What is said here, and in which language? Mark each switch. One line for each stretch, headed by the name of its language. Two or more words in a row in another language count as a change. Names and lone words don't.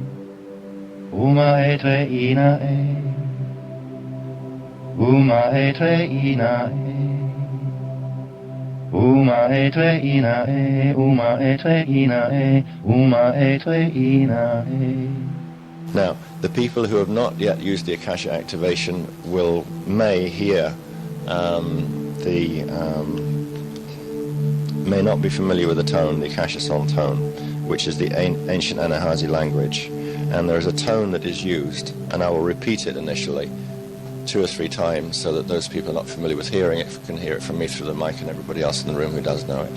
English: Uma e tre ina e. Uma e tre ina e. Uma e tre ina e. Uma e tre ina e. Uma e tre ina e. Now, the people who have not yet used the Akasha activation may hear may not be familiar with the tone, the Akasha song tone, which is the ancient Anahazi language. And there is a tone that is used, and I will repeat it initially 2 or 3 times so that those people not familiar with hearing it can hear it from me through the mic and everybody else in the room who does know it.